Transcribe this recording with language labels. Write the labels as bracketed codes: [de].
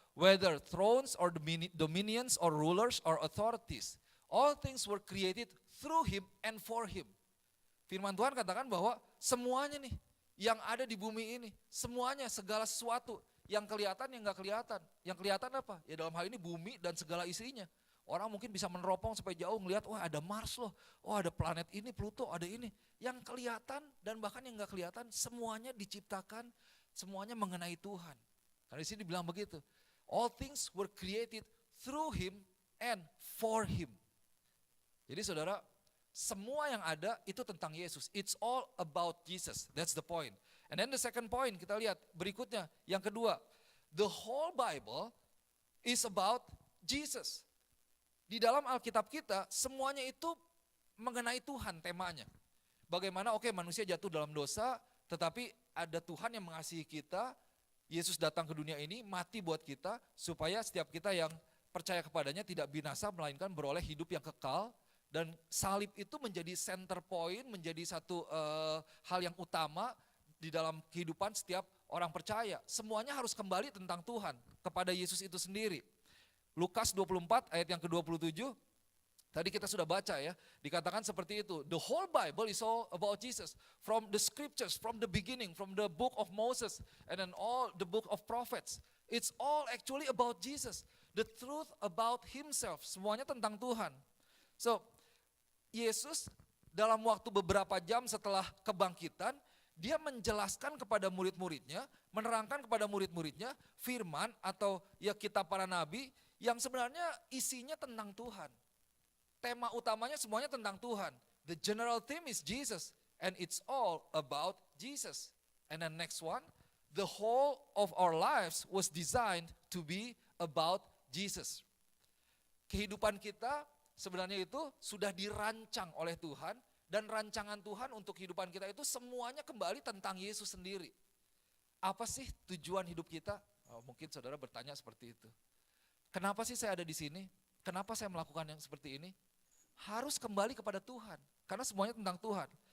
[en] Whether thrones or dominions or rulers or authorities, all things were created through Him and for Him. [id] Firman Tuhan katakan bahwa semuanya nih yang ada di bumi ini, semuanya segala sesuatu yang kelihatan yang nggak kelihatan. Yang kelihatan apa? Ya dalam hal ini bumi dan segala isinya. Orang mungkin bisa meneropong sampai jauh ngelihat, wah ada Mars loh, wah ada planet ini, Pluto, ada ini. Yang kelihatan dan bahkan yang nggak kelihatan, semuanya diciptakan, semuanya mengenai Tuhan. Karena di sini dibilang begitu. [en] All things were created through Him and for Him. [id] Jadi saudara, Semua yang ada itu tentang Yesus. [en] It's all about Jesus. That's the point. And then the second point [id] kita lihat berikutnya. Yang kedua, [en] the whole Bible is about Jesus. [id] Di dalam Alkitab kita semuanya itu mengenai Tuhan temanya. Bagaimana manusia jatuh dalam dosa, tetapi ada Tuhan yang mengasihi kita. Yesus datang ke dunia ini, mati buat kita, supaya setiap kita yang percaya kepadanya tidak binasa, melainkan beroleh hidup yang kekal. Dan salib itu menjadi center point, menjadi satu hal yang utama di dalam kehidupan setiap orang percaya. Semuanya harus kembali tentang Tuhan, kepada Yesus itu sendiri. Lukas 24 ayat yang ke-27, tadi kita sudah baca ya, dikatakan seperti itu. [en] The whole Bible is all about Jesus. From the scriptures, from the beginning, from the book of Moses, and then all the book of prophets. It's all actually about Jesus. The truth about himself, [id] semuanya tentang Tuhan. So, Yesus dalam waktu beberapa jam setelah kebangkitan, dia menjelaskan kepada murid-muridnya, menerangkan kepada murid-muridnya firman atau ya kitab para nabi yang sebenarnya isinya tentang Tuhan. Tema utamanya semuanya tentang Tuhan. [en] The general theme is Jesus and it's all about Jesus. And then next one, the whole of our lives was designed to be about Jesus. [id] Kehidupan kita sebenarnya itu sudah dirancang oleh Tuhan, dan rancangan Tuhan untuk kehidupan kita itu semuanya kembali tentang Yesus sendiri. Apa sih tujuan hidup kita? Mungkin saudara bertanya seperti itu. Kenapa sih saya ada di sini? Kenapa saya melakukan yang seperti ini? Harus kembali kepada Tuhan, karena semuanya tentang Tuhan.